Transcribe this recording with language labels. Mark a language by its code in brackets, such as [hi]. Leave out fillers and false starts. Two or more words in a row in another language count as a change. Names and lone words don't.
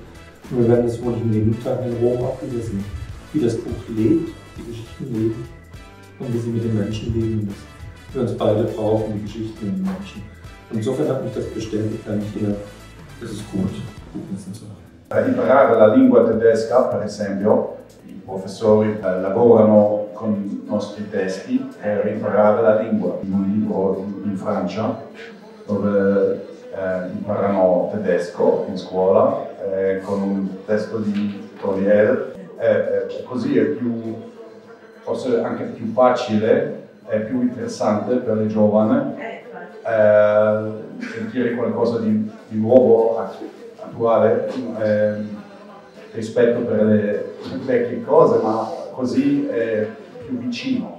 [de] Und wir werden das wohl in den Tagen in Rom auch wieder sehen, wie das Buch lebt, die Geschichten leben und wie sie mit den Menschen leben. Wir uns beide brauchen, die Geschichten und die Menschen. Und insofern hat mich das bestätigt, eigentlich hier, das ist gut, Buchmessen zu haben. [it] Imparare la lingua tedesca, per esempio, i professori lavorano con i nostri testi per imparare la lingua. In un libro in Francia dove imparano tedesco in scuola con un testo di Toriel, così è più, forse anche più facile, è più interessante per le giovani sentire qualcosa di nuovo, attuale, rispetto per le vecchie cose, ma così è più vicino.